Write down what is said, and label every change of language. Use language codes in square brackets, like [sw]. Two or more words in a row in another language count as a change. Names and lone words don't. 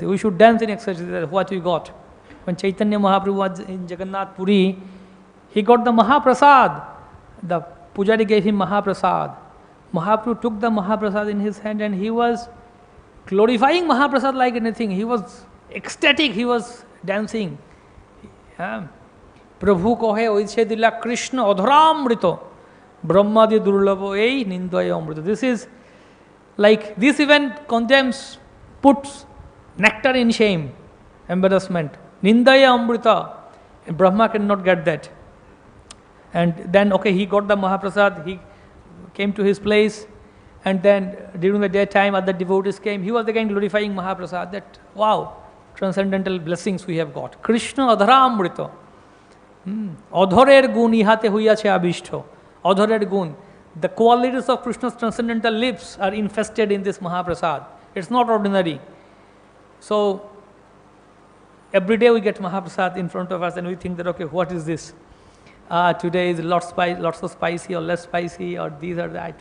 [en] We should dance in ecstasy, that's what we got. When Chaitanya Mahaprabhu was in Jagannath Puri, he got the Mahaprasad. The Pujari gave him Mahaprasad. Mahaprabhu took the Mahaprasad in his hand and he was glorifying Mahaprasad like anything. He was ecstatic, he was dancing. [bn] প্রভু কহে ওইছে দিলা কৃষ্ণ অধরামৃত ব্রহ্মাদি দুর্লভ এই নিন্দয়ে অমৃত. [en] This is like, this event condemns, puts nectar in shame, embarrassment. [bn] নিন্দয়ে অমৃত, [en] Brahma cannot get that. And then, okay, he got the Mahaprasad, he came to his place, and then during the daytime other devotees came, he was again glorifying Mahaprasad, that wow, transcendental blessings we have got. [bn] কৃষ্ণ অধর অমৃত. অধরের গুণ ইহাতে হইয়াছে আবিষ্ট. অধরের গুণ. [en] The qualities of Krishna's transcendental lips are infested in this Mahaprasad. It's not ordinary. So, every day we get Mahaprasad in front of us and we think that, okay, what is this? Today is lots of spicy or less spicy, or these or that.